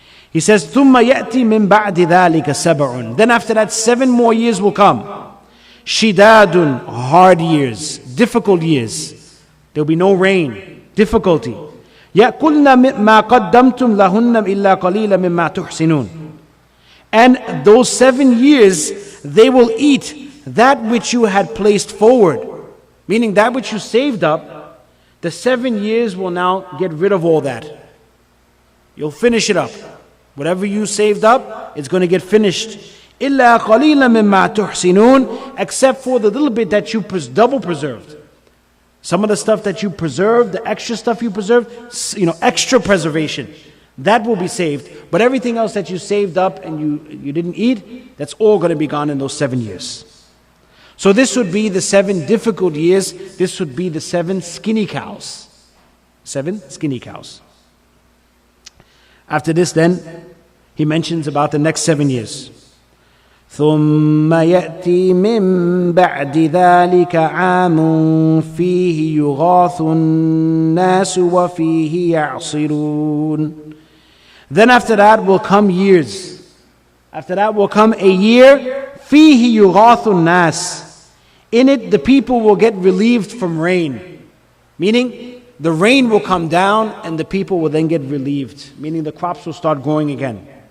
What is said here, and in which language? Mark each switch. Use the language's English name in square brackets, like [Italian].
[English] He says, [Arabic] ثُمَّ يَأْتِي مِن بَعْدِ ذَلِكَ 7. [English] Then after that 7 more years will come. Shidadun, hard years, difficult years. There will be no rain, difficulty. [Arabic] يَأْكُلْنَ مَا قَدَّمْتُمْ لَهُنَّ إِلَّا قَلِيلًا مِمَّا تُحْسِنُونَ. [English] And those 7 years, they will eat that which you had placed forward. Meaning that which you saved up, the 7 years will now get rid of all that. You'll finish it up. Whatever you saved up, it's going to get finished. [Arabic] إِلَّا قَلِيلًا مِمَّا تُحْسِنُونَ. [English] Except for the little bit that you double preserved. Some of the stuff that you preserved, the extra stuff you preserved, extra preservation, that will be saved. But everything else that you saved up and you didn't eat, that's all going to be gone in those 7 years. So this would be the 7 difficult years. This would be the 7 skinny cows. 7 skinny cows. After this then, he mentions about the next 7 years. [Arabic] ثم يأتي من بعد ذلك عام فيه يغاث الناس وفيه يعصرون. [English] Then after that will come years. After that will come a year. [Arabic] فيه يغاث الناس. [English] In it the people will get relieved from rain. Meaning the rain will come down and the people will then get relieved. Meaning the crops will start growing again.